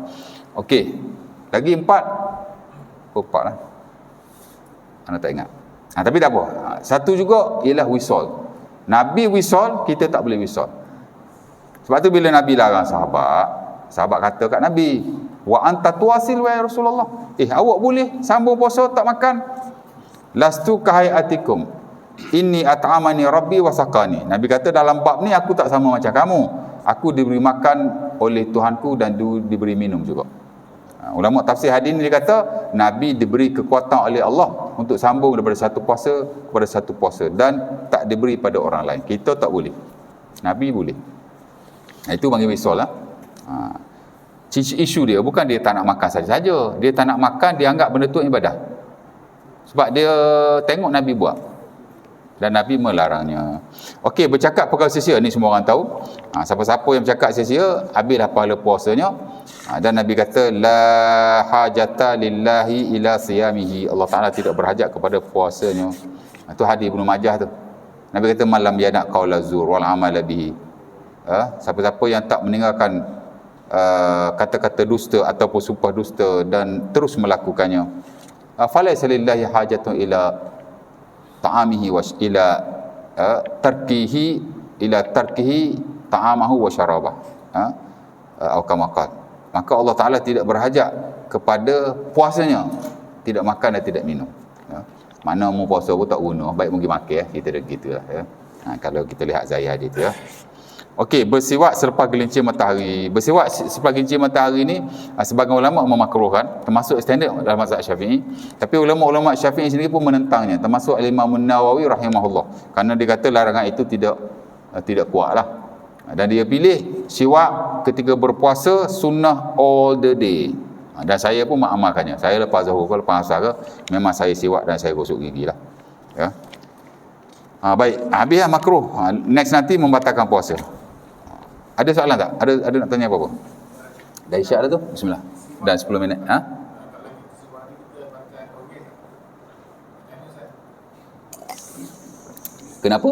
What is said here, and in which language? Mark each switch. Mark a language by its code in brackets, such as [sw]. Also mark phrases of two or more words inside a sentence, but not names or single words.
[ms] Okey. Lagi 4. Empat lah. Anda tak ingat. Tapi tak apa. Satu juga ialah wisal. Nabi wisal, kita tak boleh wisal. Sebab tu bila Nabi larang sahabat kata kat Nabi, [ar] وأنت تواصل و رسول الله. [ms] Awak boleh sambung puasa tak makan. [ar] لست كهيئتكم. إني أطعمني ربي وسقاني. [ms] Nabi kata dalam bab ni aku tak sama macam kamu. Aku diberi makan oleh Tuhanku dan diberi minum juga. Ulama tafsir hadis ni dia kata Nabi diberi kekuatan oleh Allah untuk sambung daripada satu puasa kepada satu puasa dan tak diberi pada orang lain. Kita tak boleh. Nabi boleh. Itu panggil wisal lah. Isu dia bukan dia tak nak makan saja-saja. Dia tak nak makan, dia anggap benda tu ibadah. Sebab dia tengok Nabi buat. Dan Nabi melarangnya. Okey, bercakap perkara sia-sia ni semua orang tahu. Siapa-siapa yang bercakap sia-sia, habislah pahala puasanya. Dan Nabi kata [ar] لا حاجة لله إلى صيامه. [ms] Allah Taala tidak berhajat kepada puasanya. Itu hadis Ibnu Majah tu. Nabi kata [ar] من لم يدع قول الزور والعمل به. [ms] Siapa-siapa yang tak meninggalkan kata-kata dusta ataupun sumpah dusta dan terus melakukannya, [ar] فليس لله حاجة إلى طعامه وإلى تركه طعامه وشرابه. [ms] Maka Allah Taala tidak berhajat kepada puasanya, tidak makan dan tidak minum. Mana mu puasa pun tak guna, baik mungkin makan kita dah gitulah ya. Kalau kita lihat zahir hadis tu ya. Okey, bersiwak selepas gelincir matahari. Bersiwak selepas gelincir matahari ni sebagian ulama memakruhkan, termasuk standard dalam mazhab Syafi'i. Tapi ulama-ulama Syafi'i sendiri pun menentangnya, termasuk Imam Nawawi rahimahullah. Kerana dia kata larangan itu tidak kuatlah. Dan dia pilih siwak ketika berpuasa sunnah [en] all the day. [ms] Dan saya pun mengamalkannya. Saya lepas zuhur, lepas asar memang saya siwak dan saya gosok gigi lah. Ya. Baik, habis makruh. Next nanti membatalkan puasa. Ada soalan tak? Ada nak tanya apa-apa? Dah isyak dah tu? Bismillah. Dan 10 minit. Kenapa?